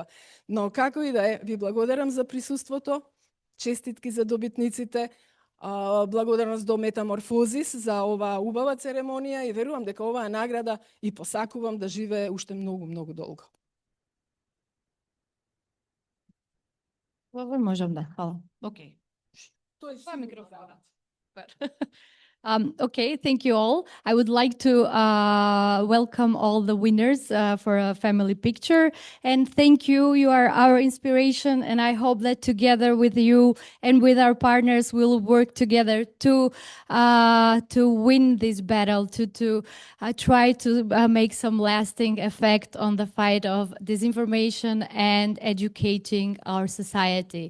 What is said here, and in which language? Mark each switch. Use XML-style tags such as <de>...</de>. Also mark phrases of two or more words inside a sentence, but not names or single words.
<mk>Но како и да е, ви благодарам за присуството, честитки за добитниците, благодарност до Метаморфозис за оваа убава церемонија и верувам дека оваа награда и посакувам да живее уште многу, многу долго. Можам да, хвала. Океј. Тоа е микрофонот.</mk> <en>Okay, thank you all. I would like to welcome all the winners for a family picture. And thank you. You are our inspiration. And I hope that together with you and with our partners, we'll work together to win this battle, to try to make some lasting effect on the fight of disinformation and educating our society.</en>